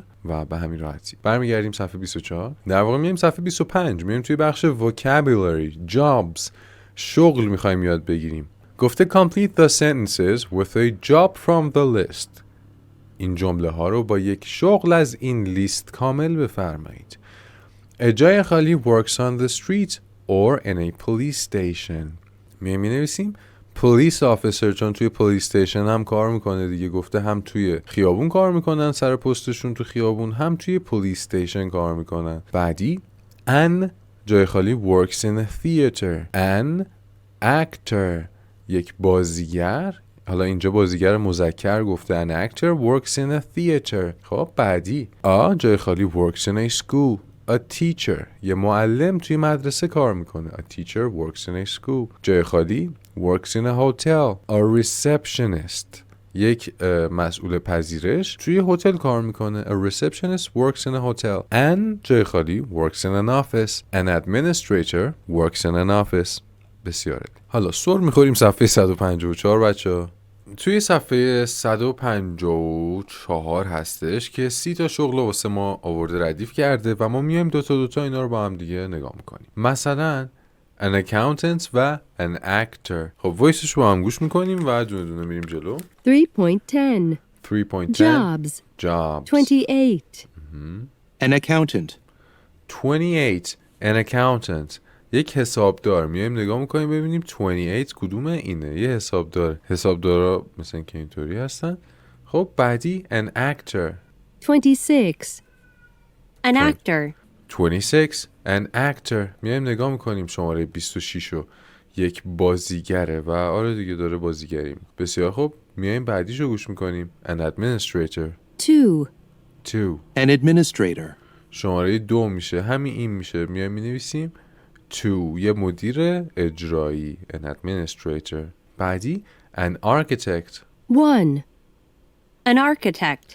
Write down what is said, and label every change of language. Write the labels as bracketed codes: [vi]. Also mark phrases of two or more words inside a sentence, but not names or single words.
[fa] و به همین راحتی. برمیگردیم صفحه 24. در واقع میایم صفحه 25، میایم توی بخش [en] vocabulary jobs، [fa] شغل میخوایم یاد بگیریم. گفته [en] complete the sentences with a job from the list، [fa] این جمله ها رو با یک شغل از این لیست کامل بفرمایید. جای خالی [en] works on the street or in a police station، [fa] میایم نویسیم [en] police officer، [fa] چون توی [en] police station [fa] هم کار میکنه دیگه. گفته هم توی خیابون کار میکنن، سر پستشون تو خیابون، هم توی [en] police station [fa] کار میکنن. [en] بعدی an [fa] جای خالی [en] works in a theater، an actor [fa] یک بازیگر، حالا اینجا بازیگر مذکر گفته [en] an actor works in a theater. [fa] خب بعدی جای خالی [en] works in a school، a teacher [fa] یه معلم توی مدرسه کار میکنه. [en] a teacher works in a school. [fa] جای خالی [en] works in a hotel، a receptionist [fa] یک مسئول پذیرش توی هتل کار میکنه. [en] A receptionist works in a hotel. An [fa] جای خالی [en] works in an office. An administrator works in an office. [fa] بسیار عالی. حالا سر میخوریم صفحه 154 بچه‌ها. توی صفحه 154 هستش که 30 تا شغل واسه ما آورده ردیف کرده و ما میایم دوتا اینا رو با هم دیگه نگاه میکنیم. مثلا [en] an accountant [fa] و [en] an actor. [fa] خب وایسش با هم گوش میکنیم و دونه دونه میریم جلو. 3.10. 3.10 Jobs. Jobs. 28. [en] An accountant. [fa] 28 [en] an accountant. [fa] یک حسابدار. میایم نگاه میکنیم ببینیم 28 کدومه اینه. یه حسابدار. حسابدارا مثلا که اینطوری هستن. خب بعدی [en] an actor. 26. An actor. 26 an actor. [fa] میایم نگاه میکنیم شماره 26 رو. یک بازیگره و آره دیگه داره بازیگریم. بسیار خوب. میایم بعدیش رو گوش میکنیم [en] an administrator. [fa] 2. 2 [en] An administrator. [fa] شماره 2 میشه. همین این میشه. میایم مینویسیم 2 یه مدیر اجرایی [en] an administrator. [fa] بعدی [en] an architect. 1. An architect.